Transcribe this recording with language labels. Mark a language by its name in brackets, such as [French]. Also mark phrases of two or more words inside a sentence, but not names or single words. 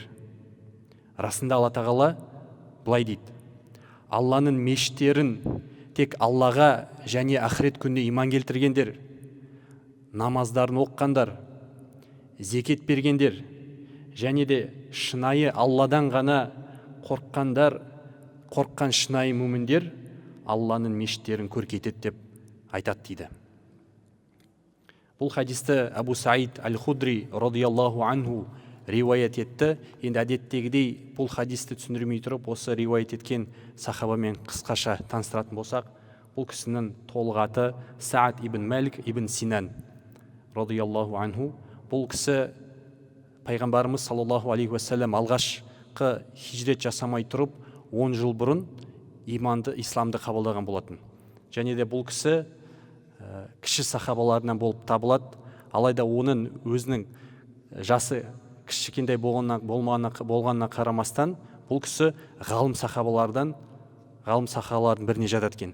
[Kazakh] Расында Алла тағала былай дейді: Алланың мешіттерін тек Аллаға және ақырет күніне иман келтіргендер, намаздарын оққандар, зекет бергендер және де шынайы Алладан ғана қорыққан шынайы мүміндер Алланың мешіттерін көркейтеді деп айтады дейді. Бұл хадисті Абу Саид Аль-Худри [Arabic] رضي الله عنه [Kazakh] риуаят етті. Енді әдеттегідей бұл хадисті түсіндірмей тұрып, осы риуаят еткен сахабамен қысқаша таныстыратын болсақ, бұл кісінің толық аты Саад ибн Малик ибн Синан [Arabic] رضي الله عنه. [Kazakh] Бұл кісі пайғамбарымыз [Arabic] صلى الله عليه وسلم [Kazakh] алғашқы хижрет жасамай тұрып 10 жыл бұрын исламды қабылдаған болатын. Және де бұл кісі кіші сахабаларынан болып табылады. Алайда оның өзінің жасы кішкентай болғанына қарамастан, бұл кісі ғалым сахабалардың біріне жатады екен.